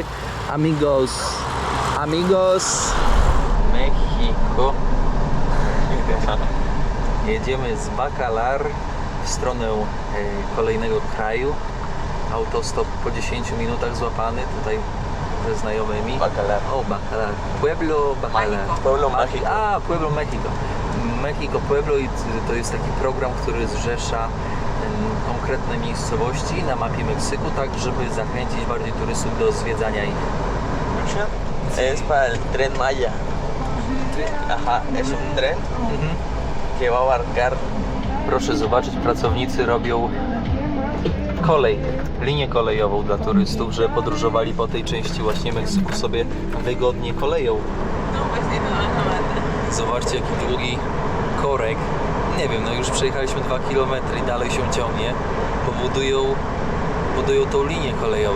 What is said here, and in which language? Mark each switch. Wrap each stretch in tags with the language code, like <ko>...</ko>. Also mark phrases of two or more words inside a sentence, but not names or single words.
<pl>Amigos, Mexico. Jedziemy z Bacalar w stronę kolejnego kraju. Autostop po 10 minutach złapany tutaj ze znajomymi. Bacalar. O, Bacalar. Pueblo Bacalar. Pueblo México. A, Pueblo México. México Pueblo i to jest taki program, który zrzesza konkretne miejscowości na mapie Meksyku, tak żeby zachęcić bardziej turystów do zwiedzania ich.</pl> <es>Es para el Tren Maya. Ajá, es un tren que va a abarcar.</es> <pl>Proszę zobaczyć, pracownicy robią linię kolejową dla turystów, że podróżowali po tej części właśnie Meksyku sobie wygodnie koleją. Zobaczcie jaki długi korek. Nie wiem, no już przejechaliśmy 2 km i dalej się ciągnie, bo budują tą linię kolejową.</pl>